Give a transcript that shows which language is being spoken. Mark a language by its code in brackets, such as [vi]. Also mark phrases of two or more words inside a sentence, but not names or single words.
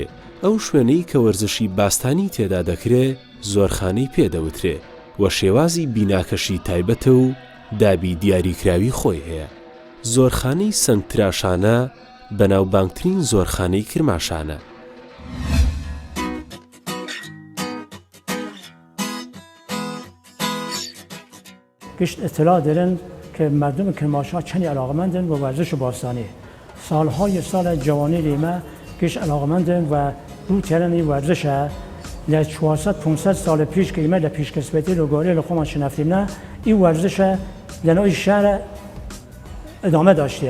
[ckb] ئەو شوێنەی کە وەرزشی باستانی تێدا دەکرێ زۆرخانەی پێدەوترێ و شێوازی بیناکەشی تایبەتە و دابی دیاریکراوی خۆی هەیە. زۆرخانەی سنگتراشانە بەناوبانگترین زۆرخانەی کرماشانە. [sdh] گشت اطلاع دارن که مردم کرماشان چنی علاقمندن و ورزش باستانی. سالهای سال جوانی لیمه گشت علاقمندن و رو کردن این ورزش ل 400-500 سال پیش که ایمه لپیش کسبتی لگاری لخومان شنفتیم نه این ورزش لنوی شهر ادامه داشته.